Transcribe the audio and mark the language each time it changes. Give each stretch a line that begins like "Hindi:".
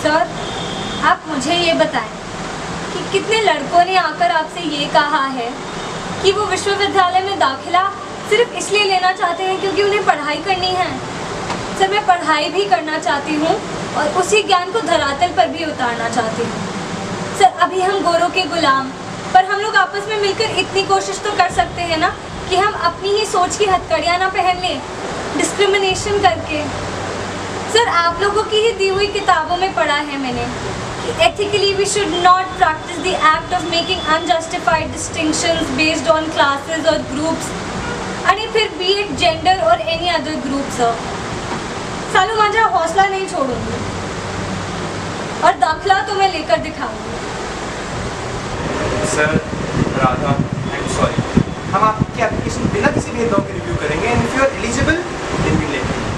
Hindi: Sir, आप मुझे ये बताएं कि कितने लड़कों ने आकर आपसे ये कहा है कि वो विश्वविद्यालय में दाखिला सिर्फ इसलिए लेना चाहते हैं क्योंकि उन्हें पढ़ाई करनी है। सर, मैं पढ़ाई भी करना चाहती हूँ और उसी ज्ञान को धरातल पर भी उतारना चाहती हूँ। सर, अभी हम गोरों के गुलाम, पर हम लोग आपस में मिलकर इतनी कोशिश तो कर सकते हैं ना कि हम अपनी ही सोच की हथकड़ियाँ ना पहन लें, डिस्क्रिमिनेशन करके। सर, आप लोगों की ही दी हुई किताबों में पढ़ा है मैंने कि
English: ethically we should not practice the act of making unjustified distinctions based on classes or groups, आणि फिर be it gender or any other group, sir.
Hindi: सालू, माझा हौसला नहीं छोड़ूंगी और दाखला तो मैं लेकर दिखाऊंगी। Sir, Radha,
English: I am sorry,
Hindi: हम आपकी एप्लीकेशन बिना किसी भेदभाव के रिव्यू करेंगे
English: And if you are eligible then we let.